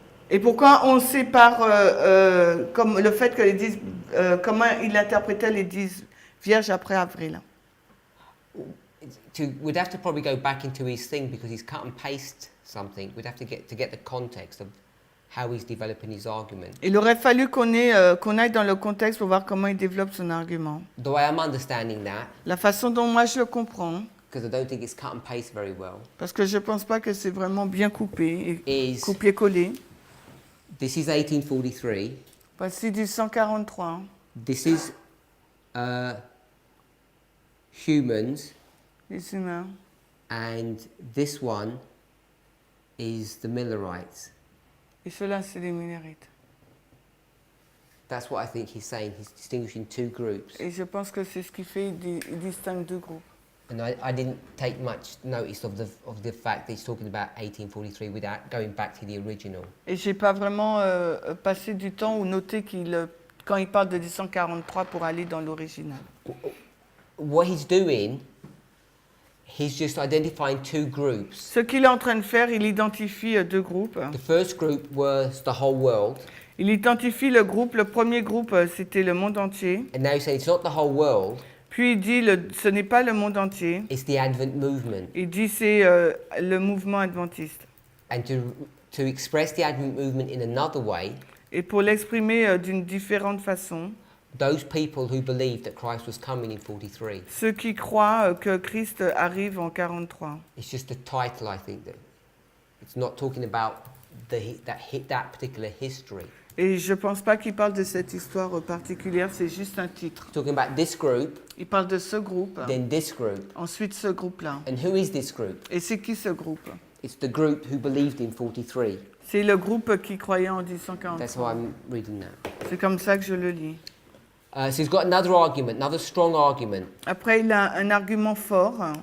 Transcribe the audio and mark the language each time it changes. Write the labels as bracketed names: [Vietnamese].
[French] Et pourquoi on sépare comme le fait que les 10, comment il interprétait les 10 vierges après avril? [English] We'd have to probably go back into his thing because he's cut and paste something. We'd have to get the context of how he's developing his argument. [French] Il aurait fallu qu'on aille dans le contexte pour voir comment il développe son argument. [English] Though I am understanding that, [French] La façon dont moi je le comprends, [English] because I don't think it's cut and paste very well, [French] parce que je ne pense pas que c'est vraiment bien coupé et [English] is [French] copié-collé. [English] this is 1843. [French] Voici du 143. [English] This is humans, [French] Les humains. [English] and this one is the Millerites. [French] Et ceux-là, c'est les Millerites. [English] That's what I think he's saying. He's distinguishing two groups. [French] Et je pense que c'est ce qui fait, il distingue deux groupes. [English] And I didn't take much notice of the fact that he's talking about 1843 without going back to the original. [French] Et j'ai pas vraiment passé du temps ou noté quand il parle de 1843 pour aller dans l'original. [English] What he's doing, he's just identifying two groups. [French] Ce qu'il est en train de faire, il identifie deux groupes. [English] The first group was the whole world, [French] Il identifie le premier groupe, c'était le monde entier. [English] and now he's saying it's not the whole world, [French] Puis il dit, ce n'est pas le monde entier. [English] it's the Advent movement. [French] Il dit, c'est le mouvement adventiste. [English] And to express the Advent movement in another way, [French] Et pour l'exprimer d'une différente façon, [English] those people who believed that Christ was coming in 43. [French] ceux qui croient que Christ arrive en 43. [English] It's just a title, I think, that it's not talking about that particular history. [French] Et je ne pense pas qu'il parle de cette histoire particulière, c'est juste un titre. [English] Talking about this group, [French] Il parle de ce groupe, [English] then this group. [French] ensuite ce groupe-là. [English] And who is this group? [French] Et c'est qui ce groupe? [English] It's the group who believed in 43. [French] C'est le groupe qui croyait en [English] That's how [French] 1843. [English] I'm reading that. [French] C'est comme ça que je le lis. [English] So he's got another argument, another strong argument. [French] Après, il a un argument fort.